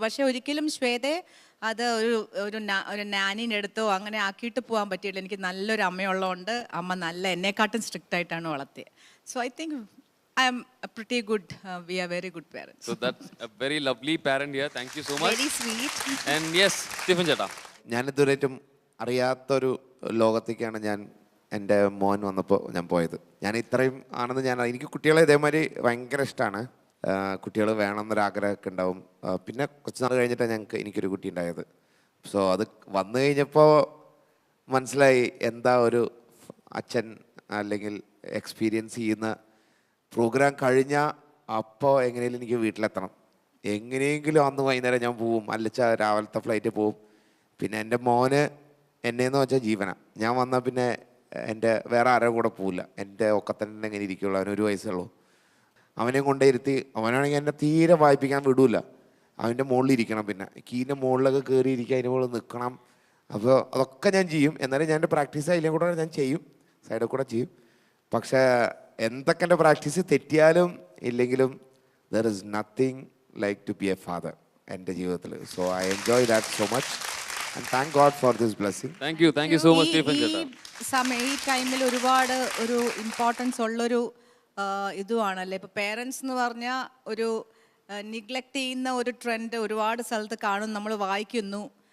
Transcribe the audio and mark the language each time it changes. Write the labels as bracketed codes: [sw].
[ml] പക്ഷേ ഒരിക്കലും ശ്വേതയെ അത് ഒരു നാനിൻ്റെ അടുത്തോ അങ്ങനെ ആക്കിയിട്ട് പോകാൻ പറ്റിയില്ല. എനിക്ക് നല്ലൊരു അമ്മയുള്ളതുകൊണ്ട് അമ്മ എന്നെക്കാട്ടും സ്ട്രിക്റ്റ് ആയിട്ടാണ് വളർത്തിയത്. [en] So I think I am a pretty good, we are very good parents. So that's a very lovely parent here. Thank you so much. Very sweet. And yes, Stephen Chetta. [ml] ഞാൻ ഇതുവരെയും അറിയാത്തൊരു ലോകത്തേക്കാണ് എൻ്റെ മോൻ വന്നപ്പോൾ ഞാൻ പോയത്. ഞാൻ ഇത്രയും ആണെന്ന് എനിക്ക് കുട്ടികളെ ഇതേമാതിരി ഭയങ്കര ഇഷ്ടമാണ്. കുട്ടികൾ വേണമെന്നൊരാഗ്രഹമൊക്കെ ഉണ്ടാവും. പിന്നെ കുറച്ച് നാൾ കഴിഞ്ഞിട്ടാണ് എനിക്കൊരു കുട്ടി ഉണ്ടായത്. സോ അത് വന്നു കഴിഞ്ഞപ്പോൾ മനസ്സിലായി എന്താ ഒരു അച്ഛൻ അല്ലെങ്കിൽ എക്സ്പീരിയൻസ് ചെയ്യുന്ന. പ്രോഗ്രാം കഴിഞ്ഞാൽ അപ്പോൾ എങ്ങനെയെങ്കിലും എനിക്ക് വീട്ടിലെത്തണം, എങ്ങനെയെങ്കിലും അന്ന് വൈകുന്നേരം ഞാൻ പോവും, അല്ലച്ചാൽ രാവിലത്തെ ഫ്ലൈറ്റിൽ പോവും. പിന്നെ എൻ്റെ മോന് എന്നെയെന്ന് വെച്ചാൽ ജീവനാണ്. ഞാൻ വന്നാൽ പിന്നെ എൻ്റെ വേറെ ആരുടെ കൂടെ പോവില്ല, എൻ്റെ ഒക്കത്തന്നെ എങ്ങനെ ഇരിക്കുള്ളൂ. അവന് 1 വയസ്സുള്ളൂ. അവനെ കൊണ്ടേ ഇരുത്തി, അവനാണെങ്കിൽ എന്നെ തീരെ വായിപ്പിക്കാൻ വിടൂല. അവൻ്റെ മുകളിലിരിക്കണം, പിന്നെ കീൻ്റെ മുകളിലൊക്കെ കയറി ഇരിക്കുക, അതിൻ്റെ മുകളിൽ നിൽക്കണം. അപ്പോൾ അതൊക്കെ ഞാൻ ചെയ്യും. എന്നാലും ഞാൻ എൻ്റെ പ്രാക്ടീസ് അതിലെ കൂടെ ഞാൻ ചെയ്യും, സൈഡിൽ കൂടെ ചെയ്യും. പക്ഷേ എന്തൊക്കെ എൻ്റെ പ്രാക്ടീസ് തെറ്റിയാലും ഇല്ലെങ്കിലും [en] there is nothing like to be a father. [ml] എൻ്റെ ജീവിതത്തിൽ. [en] So I enjoy that so much and thank God for this blessing. Thank you so much Stephen ചേട്ടാ. [ml] ഈ ടൈമിൽ ഒരുപാട് ഒരു ഇമ്പോർട്ടൻസ് ഉള്ളൊരു ഇതുമാണല്ലേ. ഇപ്പോൾ പേരൻസ് എന്ന് പറഞ്ഞാൽ ഒരു നിഗ്ലക്റ്റ് ചെയ്യുന്ന ഒരു ട്രെൻഡ് ഒരുപാട് സ്ഥലത്ത് കാണും, നമ്മൾ വായിക്കുന്നു.